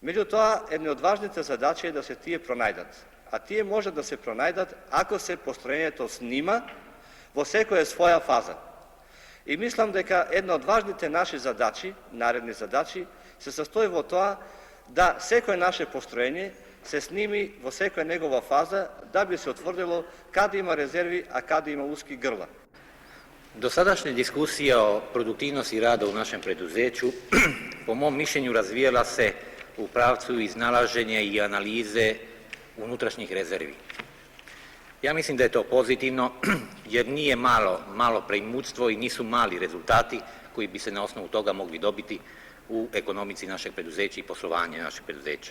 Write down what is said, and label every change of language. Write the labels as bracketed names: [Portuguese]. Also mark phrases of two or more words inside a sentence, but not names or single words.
[Macedonian] Меѓутоа, една од важните задачи е да се тие пронајдат. А тие може да се пронајдат ако се построењето снима во секоја своја фаза. И мислам дека една од важните наши задачи, наредни задачи, се состои во тоа да секој наше построење се сними во секоја негова фаза да би се утврдило каде има резерви, а каде има уски грла. [Serbian] Dosadašnja diskusija o produktivnosti rada u našem preduzeću, po mom mišljenju, razvijela se u pravcu iznalaženja i analize unutrašnjih rezervi. Ja mislim da je to pozitivno, jer nije malo preimutstvo i nisu mali rezultati koji bi se na osnovu toga mogli dobiti u ekonomici našeg preduzeća i poslovanja našeg preduzeća.